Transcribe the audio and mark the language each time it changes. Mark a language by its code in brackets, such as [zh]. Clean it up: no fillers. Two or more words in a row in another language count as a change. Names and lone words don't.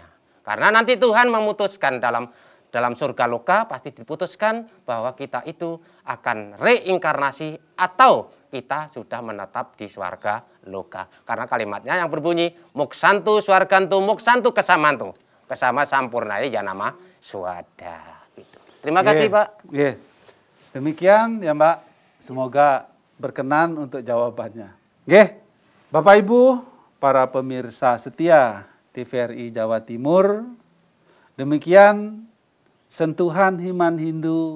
[id] Karena nanti Tuhan memutuskan dalam surga loka pasti diputuskan bahwa kita itu akan reinkarnasi atau kita sudah menetap di swarga loka. Karena kalimatnya yang berbunyi [sa] muksantu swargantu muksantu kesamantu. Kesama sampurnaya janama swada. [id] Gitu. Terima kasih, Pak. Demikian ya, Mbak. Semoga berkenan untuk jawabannya. Bapak Ibu, para pemirsa setia TVRI Jawa Timur, demikian sentuhan Himan Hindu